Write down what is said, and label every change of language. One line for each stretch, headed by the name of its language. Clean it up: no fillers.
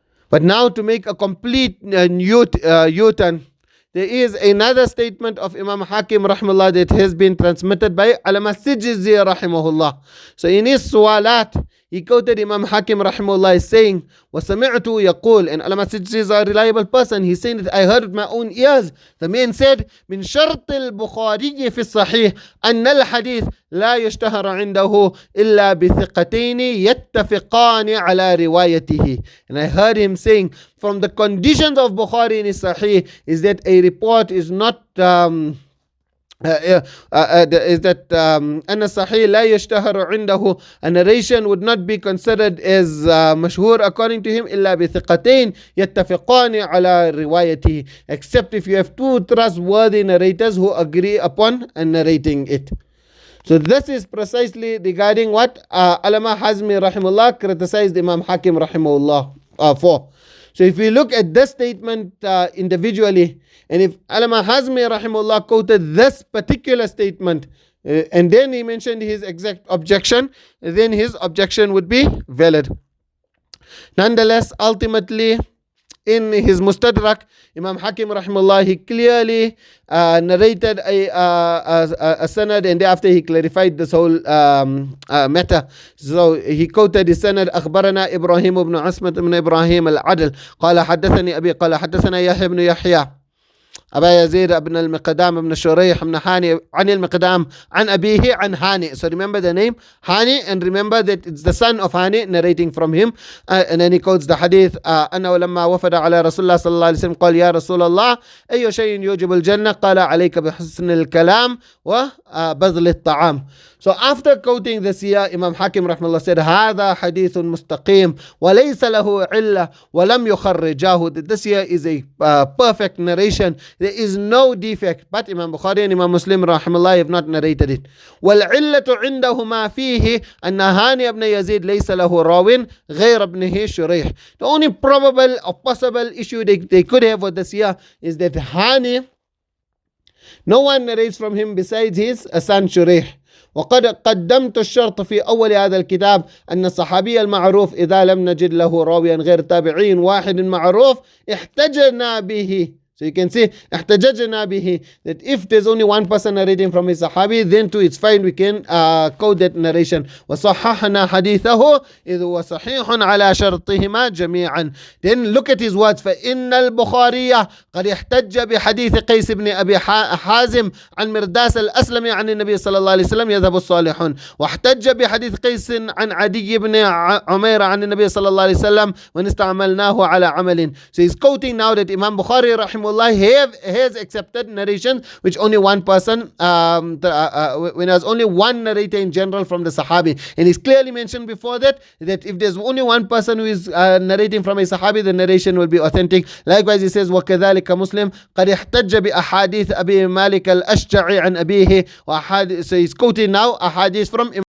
English: But now to make a complete U-turn, there is another statement of Imam Hakim rahimahullah that has been transmitted by Allama Sijzi rahimahullah. So in his Suwalat, he quoted Imam Hakim rahimahullah as saying,
Arabic: وَسَمِعْتُ يَقُول,
English: and Allama Sijzi is a reliable person. He's saying that I heard with my own ears. The man said,
Arabic: مِنْ شَرْطِ الْبُخَارِيِّ فِي الصَّحِيحِ أَنَّ الْحَدِيث لَا يُشْتَهَرَ عِنْدَهُ إِلَّا بِثِقَتَيْنِ يَتَّفِقَانِ عَلَى رِوَايَتِهِ.
English: And I heard him saying, from the conditions of Bukhari in his Sahih is that a report is not is that
Arabic: أن الصحيح لا يشتهر عنده,
English: a narration would not be considered as مشهور according to him
Arabic: إلا بثقتين يتفقان على روايته,
English: except if you have two trustworthy narrators who agree upon narrating it. So this is precisely regarding what Allama Hazmi rahimahullah criticized Imam Hakim rahimahullah for. So if we look at this statement individually, and if Allama Hazmi rahimahullah quoted this particular statement, and then he mentioned his exact objection, then his objection would be valid. Nonetheless, ultimately, in his Mustadrak, Imam Hakim rahimahullah, he clearly narrated a sanad, and thereafter he clarified this whole matter. So he quoted the sanad,
Arabic: أخبرنا إبراهيم بن عصمة بن إبراهيم العدل قال حدثني أبي قال حدثنا يحيى بن يحيى أبا يزيد بن المقدام بن شريح بن هاني عن المقدام عن أبيه عن هاني.
English: So remember the name Hani, and remember that it's the son of Hani narrating from him. And then he quotes the hadith
Arabic: أنه لما وفد على رسول الله صلى الله عليه وسلم قال يا رسول الله أي شيء يوجب الجنة قال عليك بحسن الكلام وبذل الطعام.
English: So after quoting this here, Imam Hakim rahimahullah said,
Arabic: هذا حديث مستقيم وليس له علة ولم يخرجاه.
English: That this here is a perfect narration. There is no defect. But Imam Bukhari and Imam Muslim rahimahullah have not narrated it.
Arabic: والعلة عندهما فيه أن هاني ابن يزيد ليس له راو غير ابنه شريح.
English: The only probable or possible issue they could have with this here is that Hani, no one narrates from him besides his son Shurih.
Arabic: وقد قدمت الشرط في أول هذا الكتاب أن الصحابي المعروف إذا لم نجد له راويا غير تابعين واحد معروف احتجنا به.
English: So you can see
Arabic: احتججنا به,
English: that if there's only one person narrating from his sahabi, then too it's fine, we can quote that narration.
Arabic: وصححنا حديثه إذ هو صحيح على شرطهما جميعا.
English: Then look at his words,
Arabic: فإن البخاري قد احتج بحديث قيس بن أبي حازم عن مرداس الأسلمي عن النبي صلى الله عليه وسلم يذهب الصالحون, واحتج بحديث قيس عن عدي بن عمير عن النبي صلى الله عليه وسلم وإن استعملناه على عمل.
English: So he's quoting now that Imam Bukhari rahimahullah rahimahullah has accepted narrations which only one person, when there's only one narrator in general from the Sahabi. And he's clearly mentioned before that if there's only one person who is narrating from a Sahabi, the narration will be authentic. Likewise, he says,
Arabic: وَكَذَلِكَ مُسْلِمٌ قَدْ احْتَجَّ بِأَحَادِيثِ أَبِي مَالِكَ الْأَشْجَعِ عَنْ أَبِيهِ.
English: So he's quoting now ahadith from